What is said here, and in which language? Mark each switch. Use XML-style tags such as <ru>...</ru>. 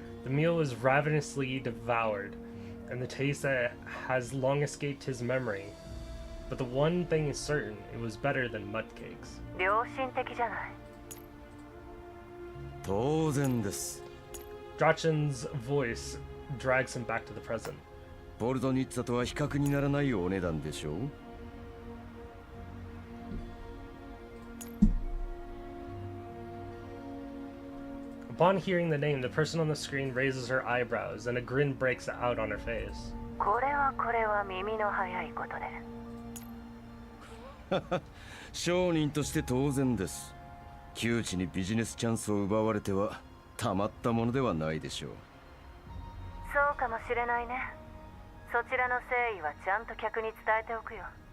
<en>The meal was ravenously devoured, and the taste that has long escaped his memory. But the one thing is certain, it was better than mud cakes.</en> <ja>良心的じゃない。当然です。</ja> <en>Drachen's voice drags him back to the present.</en> <ja>ポルドニッツァとは比較にならないお値段でしょう。</ja> <en>Upon hearing the name, the person on the screen raises her eyebrows, and a grin breaks out on her face.</en> <ja>これは耳の早いことで。商人として当然です。窮地にビジネスチャンスを奪われてはたまったものではないでしょう。そうかもしれないね。そちらの誠意はちゃんと客に伝えておくよ。</ja>